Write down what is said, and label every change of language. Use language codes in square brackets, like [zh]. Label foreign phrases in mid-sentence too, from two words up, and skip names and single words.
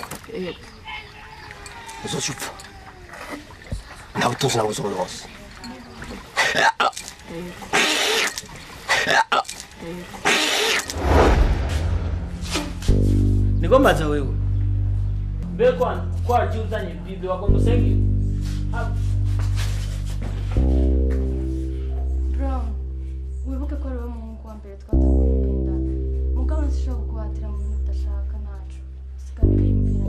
[rn] Uzocupfa. Nawe tuzi nawe uzobona wose. Niko mbaza wewe. [sw] Mbe kwa jiuzanye Biblia wako musengera. [rn] Bro, wibuke ko ari we muhungu wa mbere twatangurira mugabo nsishobora kukuhatira mu bintu udashaka ntacu sigara biyumvira.